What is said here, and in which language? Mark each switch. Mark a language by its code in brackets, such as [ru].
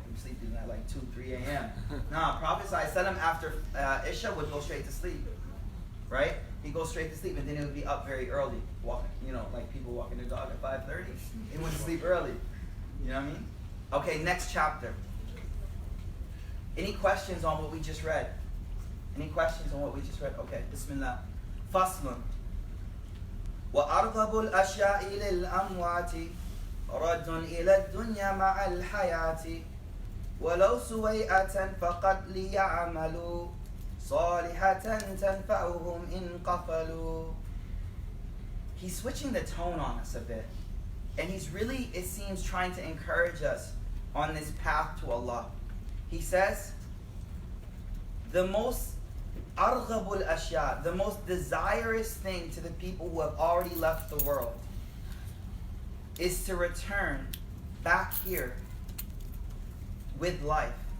[en] I'm sleeping at like 2, 3 a.m. Nah, Prophet ﷺ after Isha would go straight to sleep, right? He'd go straight to sleep, and then he would be up very early, walking, like people walking their dog at 5:30. He wouldn't sleep early. You know what I mean? Okay, next chapter. Any questions on what we just read? Okay, Bismillah. Faslun. [ar] وأرغب الأشياء للأموات رد إلى الدنيا مع الحياة ولو سويئة فقد ليعملوا صالحة تنفعهم إن قفلوا. [en] He's switching the tone on us a bit. And he's really, it seems, trying to encourage us on this path to Allah. He says, the most arghabul ashya, the most desirous thing to the people who have already left the world is to return back here with life.